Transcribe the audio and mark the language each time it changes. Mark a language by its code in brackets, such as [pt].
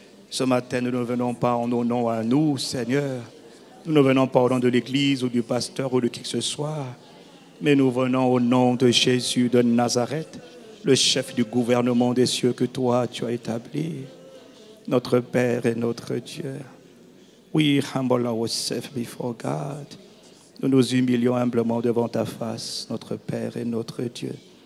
[fr] Ce matin, nous ne venons pas en nos noms à nous, Seigneur. Nous ne venons pas au nom de l'Église ou du pasteur ou de qui que ce soit, mais nous venons au nom de Jésus de Nazareth, le chef du gouvernement des cieux que toi tu as établi, notre Père et notre Dieu. [en] We humble ourselves before God. [fr] Nous nous humilions humblement devant ta face, notre Père et notre Dieu.